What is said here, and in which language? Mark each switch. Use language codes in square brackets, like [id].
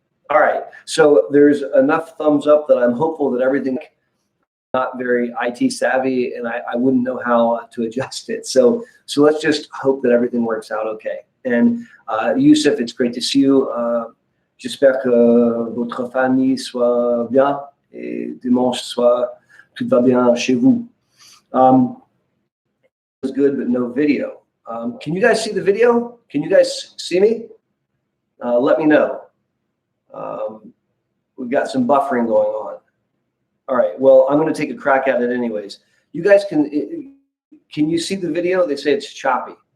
[en] All right, so there's enough thumbs up that I'm hopeful that everything not very IT savvy, and I wouldn't know how to adjust it. So let's just hope that everything works out okay. And Youssef, it's great to see you. [fr] J'espère que votre famille soit bien et dimanche soir, tout va bien chez vous. [en] It was good, but no video. Can you guys see the video? Can you guys see me? Let me know. We've got some buffering going on. All right, well, I'm going to take a crack at it anyways. You guys can you see the video? They say it's choppy.